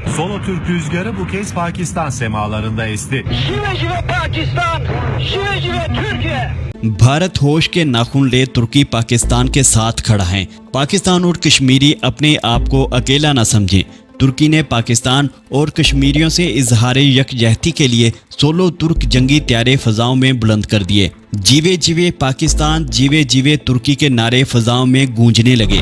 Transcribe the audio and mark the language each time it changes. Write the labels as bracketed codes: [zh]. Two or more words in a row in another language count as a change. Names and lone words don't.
[tr] Solo Türk rüzgarı bu kez Pakistan semalarında esti. [ur] جیوے جیوے پاکستان، جیوے جیوے ترکیہ. بھارت ہوش کے ناخن لے ترکی پاکستان کے ساتھ کھڑا ہے. پاکستان اور کشمیری اپنے آپ کو اکیلا نہ سمجھیں. ترکی نے پاکستان اور کشمیریوں سے اظہار یکجہتی کے لیے 16 ترک جنگی طیارے فضاؤں میں بلند کر دیے. جیوے جیوے پاکستان، جیوے جیوے ترکی کے نعرے فضاؤں میں گونجنے لگے.